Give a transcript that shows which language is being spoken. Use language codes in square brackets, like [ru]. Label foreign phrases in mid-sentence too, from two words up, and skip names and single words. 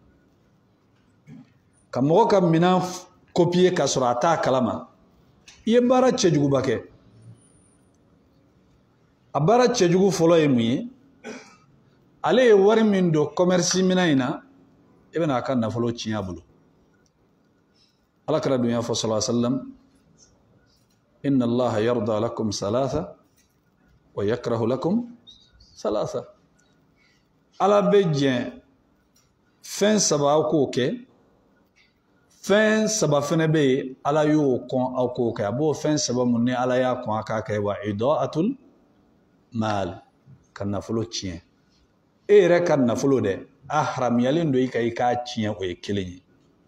[bm] ka mɔgɔ ka minɛn copier ka sɔrɔ a t'a kalama i ye baara cɛjuguba kɛ a baara cɛjugu fɔlɔ ye mun ye ale ye wari min don commerce minɛn in na e bɛna a ka nafolo tiɲɛ a bolo alakira dun y'a fɔ [ar] صلى الله عليه وسلم إن الله يرضى لكم ثلاثا ويكره لكم ثلاثا [bm] ala bɛ jɛn fɛn saba aw k'o kɛ fɛn saba fɛnɛ bɛ yen ala y'o kɔn aw k'o kɛ a b'o fɛn saba mun ni ala y'a kɔn a k'a kɛ [ar] وإضاعة المال [bm] ka nafolo tiɲɛ e yɛrɛ ka nafolo dɛ a haramuyalen don i ka i k'a tiɲɛ o ye kelen ye